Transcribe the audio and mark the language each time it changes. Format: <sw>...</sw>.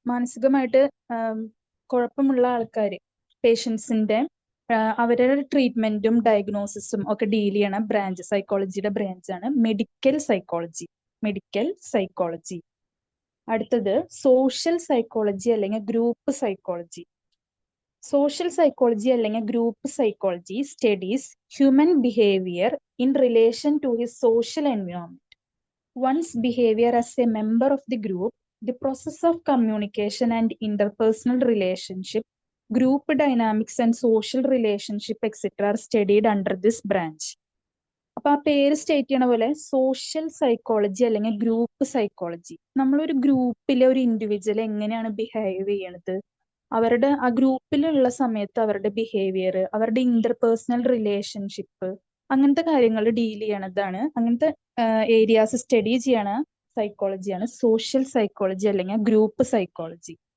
<ml>മാനസികമായിട്ട് കുഴപ്പമുള്ള ആൾക്കാർ, പേഷ്യൻസിന്റെ അവരുടെ ട്രീറ്റ്മെന്റും ഡയഗ്നോസിസും ഒക്കെ ഡീൽ ചെയ്യണ branch, സൈക്കോളജിയുടെ ബ്രാഞ്ചാണ് medical psychology. Medical psychology. അടുത്തത് സോഷ്യൽ സൈക്കോളജി അല്ലെങ്കിൽ ഗ്രൂപ്പ് സൈക്കോളജി.</ml> <en>social psychology</en> <ml>അല്ലെങ്കിൽ</ml> <en>Group psychology studies human behaviour in relation to his social environment. One's behavior as a member of the group, the process of communication and interpersonal relationship, group dynamics and social relationship etcetera are studied under this branch.</en> <ml>അപ്പൊ ആ പേര് state ചെയ്യണ പോലെ social psychology അല്ലെങ്കിൽ group psychology, നമ്മളൊരു ഗ്രൂപ്പിലെ ഒരു individual എങ്ങനെയാണ് ബിഹേവ് ചെയ്യണത്, അവരുടെ ആ ഗ്രൂപ്പിലുള്ള സമയത്ത് അവരുടെ ബിഹേവിയർ, അവരുടെ ഇന്റർപേഴ്സണൽ റിലേഷൻഷിപ്പ്, അങ്ങനത്തെ കാര്യങ്ങൾ ഡീൽ ചെയ്യണതാണ്, അങ്ങനത്തെ ഏരിയാസ് സ്റ്റഡി ചെയ്യണ സൈക്കോളജിയാണ് സോഷ്യൽ സൈക്കോളജി അല്ലെങ്കിൽ ഗ്രൂപ്പ് സൈക്കോളജി.</ml>